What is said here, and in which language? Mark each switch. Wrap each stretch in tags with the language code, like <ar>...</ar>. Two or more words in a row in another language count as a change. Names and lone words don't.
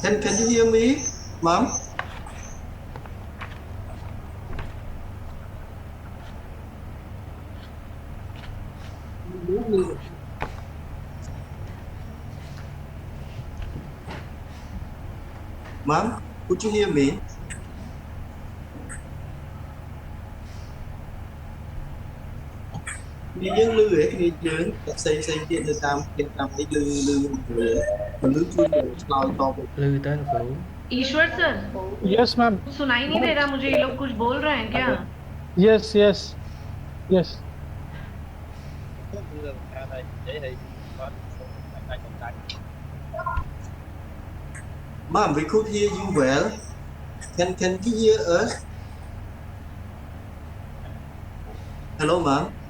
<en>Can you hear me, Mom? Mom, could you hear me?</en> <km>នេះយើងលឺឯគ្នាយើងតែផ្សេងទៀតទៅតាមគេតាមនេះលឺមនុស្សជួយឆ្លើយតប លឺទៅលោកគ្រូ</km> <hi>ईश्वर सर</hi> <en>Yes, ma'am.</en> <hi>सुनाई नहीं दे रहा मुझे, ये लोग कुछ बोल रहे हैं क्या?</hi> <en>Yes, yes, yes. Mom, we could hear you well. Can you hear us? Hello, Mom.</en>